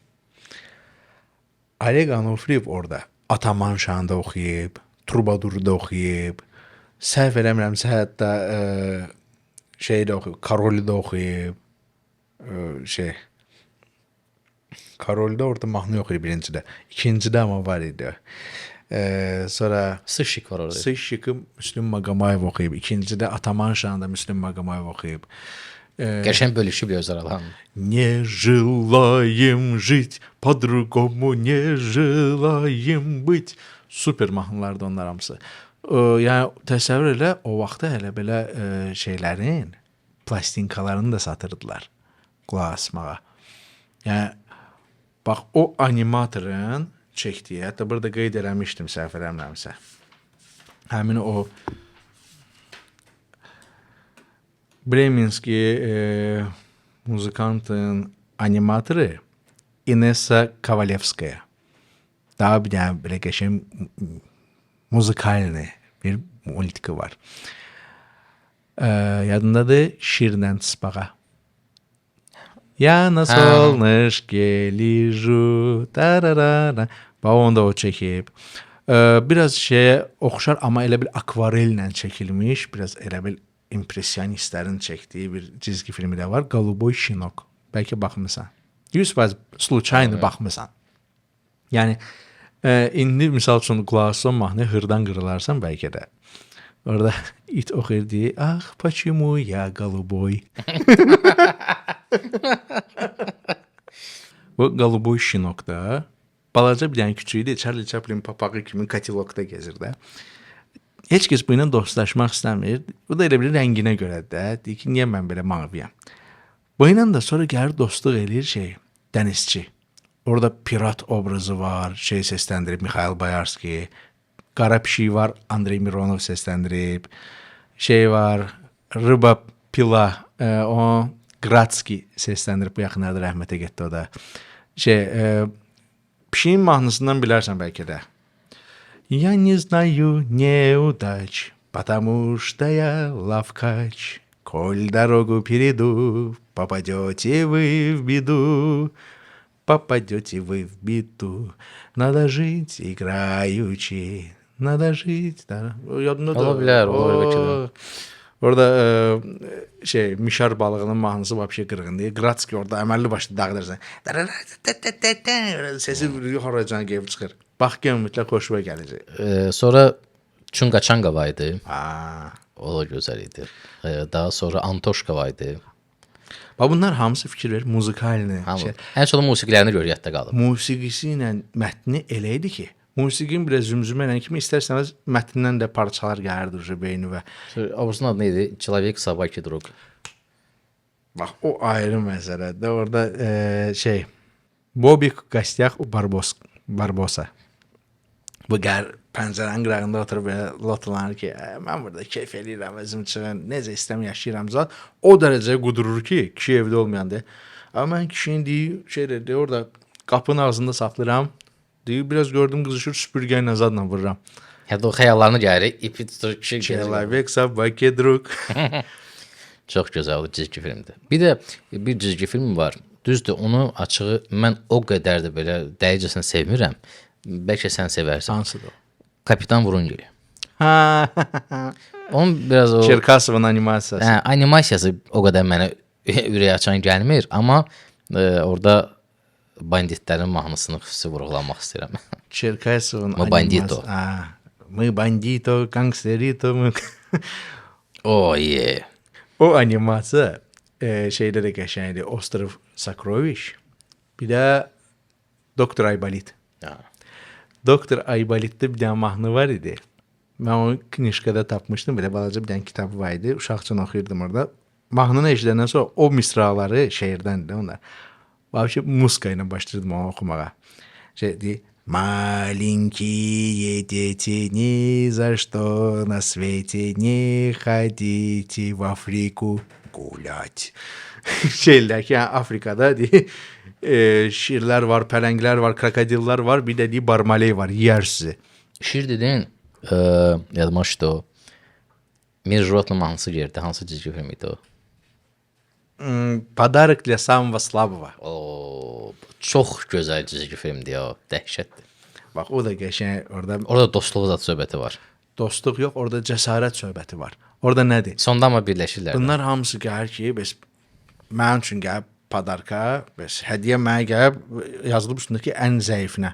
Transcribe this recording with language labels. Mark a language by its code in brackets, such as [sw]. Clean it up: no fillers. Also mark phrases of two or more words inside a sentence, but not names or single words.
[az] Oleg Anofriyev orada Ataman şanında oxuyub, Trubadur'da oxuyub, səhv eləmirəmsə hətta şeydə oxuyub, Karol'da oxuyub, Karol'da orada mahnı yox idi birincidə. İkincidə amma var idi. Sonra Sıçık var orada. Sıçık'ı Müslüm Maqomayev oxuyub. İkincidə Ataman şanında Müslüm Maqomayev oxuyub. Qəşəng bölüşüb öz aralarında. [ru] Не желаем жить, по-другому не желаем быть. [az] Super mahnılardır onlar hamısı. Yəni təsəvvür elə, o vaxtda hələ belə şeylərin plastinkalarını da satırdılar qulaq asmağa. Yəni bax o animatorun çəkdiyi, hətta burada qeyd eləmişdim səhv eləmirəmsə. Həmin o Bremenski muzikantın animatoru Inessa Kovalevskaya. Daha bir dənə belə qəşəng muzikalni bir multiki var. Yadındadır Şirdən Tspağa. [ru] Я на солнышке лежу. [az] Tararara. Bax onu da o çəkib. Biraz şeyə oxşar, amma elə bir akvarellə çəkilmiş, biraz elə bir impressionistlərin çəkdiyi bir cizgi filmi də var. [ru] Голубой щенок. [az] Bəlkə baxmısan. 100% случайно baxmısan. Yəni indi misal üçün qulaq assan mahnı hırdan qırılarsan bəlkə də. Orada it oxuyur deyir, [ru] ah, почему я голубой? [az] Bu [ru] голубой щенок [az] da balaca bir dənə küçüyü idi. Charlie Chaplin papağı kimi katilokda gezir də. Heç kəs bu ilə dostlaşmaq istəmir. Bu da elə bir rənginə görədir də. Deyir ki, niyə mən belə maviyəm? Bu ilə də sonra gəlir dostluq eləyir dənizçi. Orada pirat obrazı var, səsləndirib Mikhail Boyarski. Qara pişik var, Andrey Mironov səsləndirib. Var, Rıba Pila, o Gratski səsləndirib. Bu yaxınlarda rəhmətə getdi o da. Pişiyin mahnısından bilərsən bəlkə də. [ru] Я не знаю неудач, потому что я лавкач. Коль дорогу перейду, попадете вы в беду. Попадете вы в беду. Надо жить играючи. Надо жить. [az] Ola bilər, ola bilər. Orada mişar balığının mahnısı vəbşə qırğındır. Gratski orada əməlli başlı dağıdırsan. Sesi horacan gəlib çıxır. Bax gör mütləq xoşuma gələcək. Sonra Çunga Çanga var idi. O da gözəl idi. Daha sonra Antoşka var idi. Bax bunlar hamısı fikir verir muzikalini. Ən sonra musiqilərini gör yadda qalıb. Musiqisi ilə mətni elə idi ki, musiqin biraz zümzümə ilə kimi istərsəniz mətnindən də parçalar gəlirdi beynivə. Obusun adı nə idi? [ru] Человек собаки друг. [az] Bax o ayrı məsələdir. Orada Bobik Gostях у Barbosa. Bu pəncərənin qırağında oturub belə lotlanır ki, mən burada keyf eləyirəm, özüm üçün necə istəm yaşayıram zat. O dərəcəyə qudurur ki, kişi evdə olmayanda. Amma mən kişinin deyir, orada qapının ağzında saxlayıram. Deyir, biraz gördüm qızışır, süpürgəylə zadla vururam. Hətta o xəyallarını gəlir, ipi tutur, kişi gəlir. [ru] Человек собаки друг. [az] Çox gözəl cizgi filmdir. Bir də bir cizgi film var. Düzdür, onu açığı mən o qədər də belə dəyicəsinə sevmirəm. Bəlkə sən sevərsən. Hansıdır o? Kapitan Vurungili. Onun biraz o Çerkasovun animasiyası. Animasiyası o qədər mənə ürək açan gəlmir, amma orada banditlərin mahnısını xüsusi vurğulamaq istəyirəm. Çerkasovun Bandito. [ru] Мы бандито, гангстерито. O, yeah. [az] O animasiya şeydə də qəşəngdir. Ostrov Sakroviş. Bir də Doktor Aybalit. Doktor Aybaliddə bir dənə mahnı var idi. Mən onu knişkada tapmışdım. Belə balaca bir dənə kitabı var idi. Uşaqcan oxuyurdum orada. Mahnını eşidəndən sonra o misraları şehirdəndir onlar. Vəbşə muska ilə başlayırdım onu oxumağa. Deyir. [ru] Маленькие дети, ни за что на свете не ходите в Африку гулять. [az] Şeylər ki, Afrikada şirlər var, pələnglər var, krokodillər var, bir də barmaley var, yiyər sizi. Şir dedin, yadıma düşdü o. Mir Животным mahnısı girdi, hansı cizgi film idi o? [ru] Подарок для самого слабого. [az] O çox gözəl cizgi filmdir o, dəhşətdir. Bax o da qəşəng Orada dostluq zat söhbəti var. Dostluq yox, orada cəsarət söhbəti var. Orada nədir? Sonda amma birləşirlər. Bunlar hamısı gəlir ki, bəs mənim üçün gəlib padarka, bəs hədiyyə mənə gəlib yazılıb üstündəki ən zəifinə.